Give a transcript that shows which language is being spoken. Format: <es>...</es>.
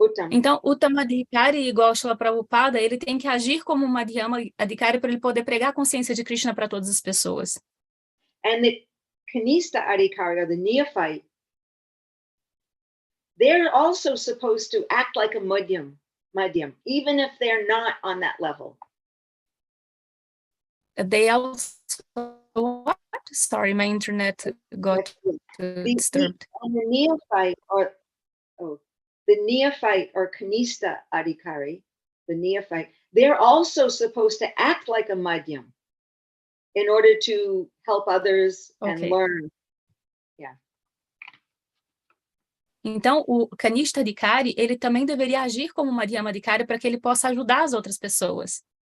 <pt>Então, Uttama Adhikari, igual Srila Prabhupada, ele tem que agir como um Madhyama Adhikari para ele poder pregar a consciência de Krishna para todas as pessoas.</pt> <en>And the Kanista Adhikari, or the neophyte, they're also supposed to act like a madhyam, even if they're not on that level. They also, what? Sorry, my internet got disturbed. The neophyte, the neophyte or Kanista Adhikari, the neophyte, they're also supposed to act like a madhyam in order to help others and learn. Yeah.</en> <pt>Então, o Kanista Adhikari, ele também deveria agir como Madhyama Adhikari para que ele possa ajudar as outras pessoas.</pt>